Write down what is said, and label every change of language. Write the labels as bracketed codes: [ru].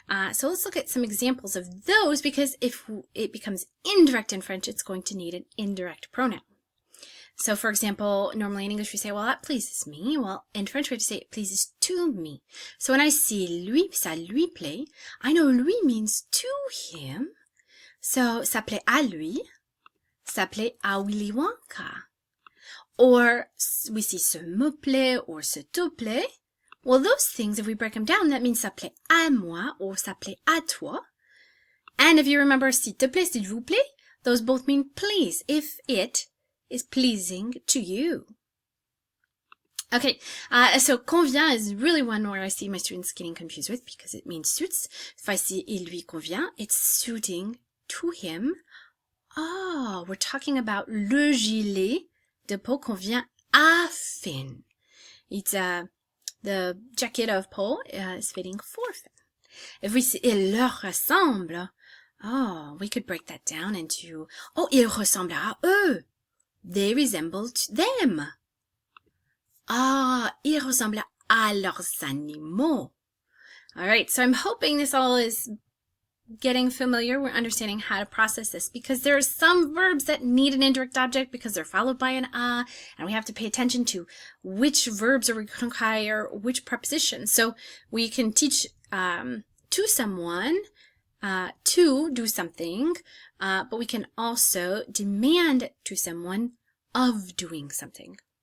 [en] So let's look at some examples of those because if it becomes indirect in French, it's going to need an indirect pronoun. So for example, normally in English we say, well, that pleases me. Well, in French we have to say it pleases to me. So when I see lui, [fr] ça lui plaît, [en] I know lui means to him. [fr] So, ça plaît à lui, ça plaît à Willy Wonka. [en] Or, we see [fr] ce me plaît [en] or [fr] ce te plaît. [en] Well, those things, if we break them down, that means [fr] ça plaît à moi [en] or [fr] ça plaît à toi. [en] And if you remember, [fr] s'il te plaît, s'il vous plaît, [en] those both mean please, if it is pleasing to you. Okay, so convient is really one where I see my students getting confused with because it means suits. If I see [fr] il lui convient, [en] it's suiting to him. Oh, we're talking about [fr] le gilet de Paul convient à Finn. [en] It's the jacket of Paul is fitting for Finn. If we say [fr] il leur ressemble, [en] oh, we could break that down into oh, [fr] il ressemble à eux. [en] They resemble them. [fr] Ah, il ressemble à leurs animaux. [en] All right, so I'm hoping this all is getting familiar. We're understanding how to process this because there are some verbs that need an indirect object because they're followed by an a, and we have to pay attention to which verbs are require which preposition. So we can teach to someone to do something, but we can also demand to someone of doing something.